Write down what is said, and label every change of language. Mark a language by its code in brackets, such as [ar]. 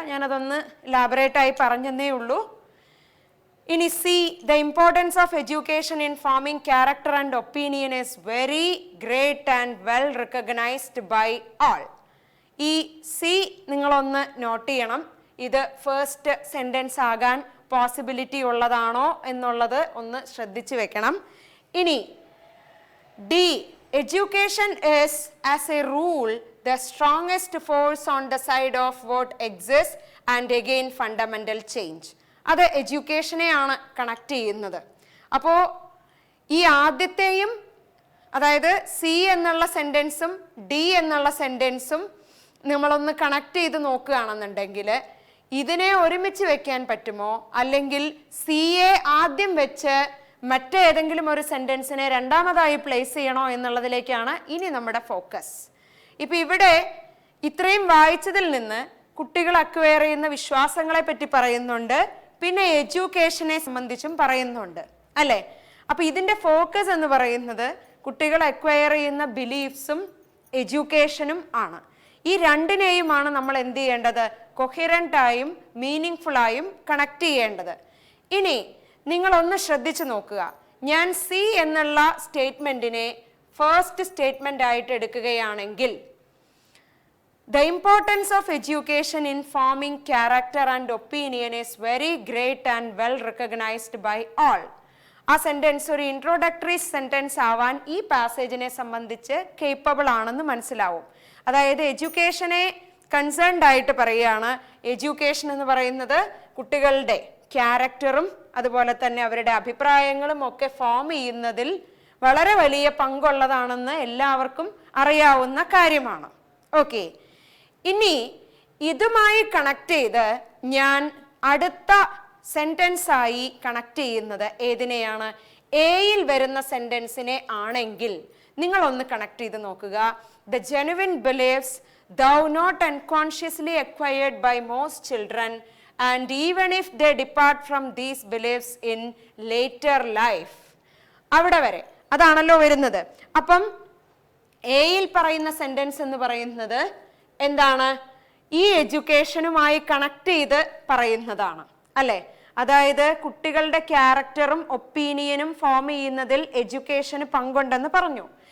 [ml] ഞാനതൊന്ന് ലാബറേറ്റ് ആയി പറഞ്ഞതേ ഉള്ളൂ. [en] ഇനി C, the importance of education in forming character and opinion is very great and well recognised by all. [ml] ഈ സി നിങ്ങളൊന്ന് നോട്ട് ചെയ്യണം. ഇത് ഫസ്റ്റ് സെന്റൻസ് ആകാൻ പോസിബിലിറ്റി ഉള്ളതാണോ എന്നുള്ളത് ഒന്ന് ശ്രദ്ധിച്ചു വെക്കണം. [en] ഇനി D, education is as a rule the strongest force on the side of what exists and again fundamental change. [ml] അത് എഡ്യൂക്കേഷനെയാണ് കണക്ട് ചെയ്യുന്നത്. അപ്പോൾ ഈ ആദ്യത്തെയും, അതായത് സി എന്നുള്ള സെന്റൻസും ഡി എന്നുള്ള സെന്റൻസും നമ്മളൊന്ന് കണക്ട് ചെയ്ത് നോക്കുകയാണെന്നുണ്ടെങ്കിൽ ഇതിനെ ഒരുമിച്ച് വെക്കാൻ പറ്റുമോ, അല്ലെങ്കിൽ സിയെ ആദ്യം വെച്ച് മറ്റേതെങ്കിലും ഒരു സെന്റൻസിനെ രണ്ടാമതായി പ്ലേസ് ചെയ്യണോ എന്നുള്ളതിലേക്കാണ് ഇനി നമ്മുടെ ഫോക്കസ്. ഇപ്പൊ ഇവിടെ ഇത്രയും വായിച്ചതിൽ നിന്ന് കുട്ടികൾ അക്വയർ ചെയ്യുന്ന വിശ്വാസങ്ങളെ പറ്റി പറയുന്നുണ്ട്, പിന്നെ എഡ്യൂക്കേഷനെ സംബന്ധിച്ചും പറയുന്നുണ്ട് അല്ലെ. അപ്പൊ ഇതിന്റെ ഫോക്കസ് എന്ന് പറയുന്നത് കുട്ടികൾ അക്വയർ ചെയ്യുന്ന ബിലീഫ്സും എഡ്യൂക്കേഷനും ആണ്. ഈ രണ്ടിനെയുമാണ് നമ്മൾ എന്ത് ചെയ്യേണ്ടത്? കൊഹിറന്റ് ആയും മീനിങ് ഫുൾ ആയും കണക്ട് ചെയ്യേണ്ടത്. ഇനി നിങ്ങളൊന്ന് ശ്രദ്ധിച്ചു നോക്കുക. ഞാൻ സി എന്നുള്ള സ്റ്റേറ്റ്മെന്റിനെ ഫസ്റ്റ് സ്റ്റേറ്റ്മെന്റ് ആയിട്ട് എടുക്കുകയാണെങ്കിൽ [en] the importance of education in forming character and opinion is very great and well recognized by all. [ml] ആ സെന്റൻസ് ഒരു ഇൻട്രോഡക്ടറി സെന്റൻസ് ആവാൻ ഈ പാസേജിനെ സംബന്ധിച്ച് കേപ്പബിൾ ആണെന്ന് മനസ്സിലാവും. അതായത് എഡ്യൂക്കേഷനെ കൺസേൺഡ് ആയിട്ട് പറയുകയാണ്. എഡ്യൂക്കേഷൻ എന്ന് പറയുന്നത് കുട്ടികളുടെ ക്യാരക്ടറും അതുപോലെ തന്നെ അവരുടെ അഭിപ്രായങ്ങളും ഒക്കെ ഫോം ചെയ്യുന്നതിൽ വളരെ വലിയ പങ്കുള്ളതാണെന്ന് എല്ലാവർക്കും അറിയാവുന്ന കാര്യമാണ്. ഓക്കെ, ഇനി ഇതുമായി കണക്ട് ചെയ്ത് ഞാൻ അടുത്ത സെന്റൻസ് ആയി കണക്ട് ചെയ്യുന്നത് ഏതിനെയാണ്? എയിൽ വരുന്ന സെന്റൻസിനെ ആണെങ്കിൽ നിങ്ങളൊന്ന് കണക്ട് ചെയ്ത് നോക്കുക. [en] The genuine beliefs thou not unconsciously acquired by most children and even if they depart from these beliefs in later life. [ml] അവിടെ വരെ അതാണല്ലോ വരുന്നത്. അപ്പം എയിൽ പറയുന്ന സെന്റൻസ് എന്ന് പറയുന്നത് എന്താണ്? ഈ എഡ്യൂക്കേഷനുമായി കണക്ട് ചെയ്ത് പറയുന്നതാണ് അല്ലെ. അതായത് കുട്ടികളുടെ ക്യാരക്ടറും ഒപ്പീനിയനും ഫോം ചെയ്യുന്നതിൽ എഡ്യൂക്കേഷന് പങ്കുണ്ടെന്ന് പറഞ്ഞു.